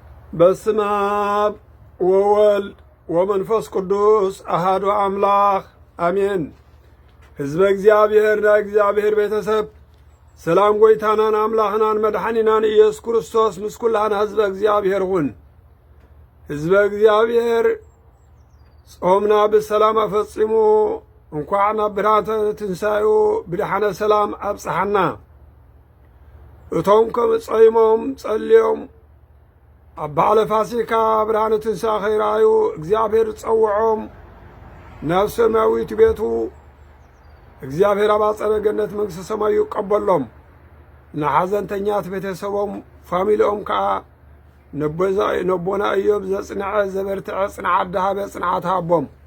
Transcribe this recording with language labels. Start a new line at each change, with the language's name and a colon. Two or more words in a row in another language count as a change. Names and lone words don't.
Geez: በስመ አብ ወወልድ ወመንፈስ ቅዱስ አሐዱ አምላክ አሜን። ሕዝበ እግዚአብሔር
Tigrinya: እግዚአብሔር ቤተሰብ ሰላም ጎይታናን አምላኽናን መድኃኒናን ኢየሱስ ክርስቶስ ምስ ኩላና
Geez: ሕዝበ እግዚአብሔር
Tigrinya: ሁን።
Geez: ሕዝበ እግዚአብሔር
Tigrinya: ጾምና ብሰላም አፈጺሙ እንኳዕ ናብ ብርሃነ ትንሣኤኡ ብድሓነ ሰላም አብጽሐና። እቶም ከም ጸይሞም ጸልዮም ኣብ በዓለ ፋሲካ ብርሃነ ትንሣኤ ኸይረኣዩ እግዚአብሔር ጸውዖም ናብ ሰማያዊት ቤቱ እግዚአብሔር ኣብ አጸደ ገነት መንግሥተ ሰማይ ይቀበሎም። ንሓዘንተኛት ቤተሰቦም ፋሚሊኦም ከዓ ነቦና ኢዮብ ዘጽንዐ ዘበርትዐ ጽንዓት ደሃበ ጽንዓት ሃቦም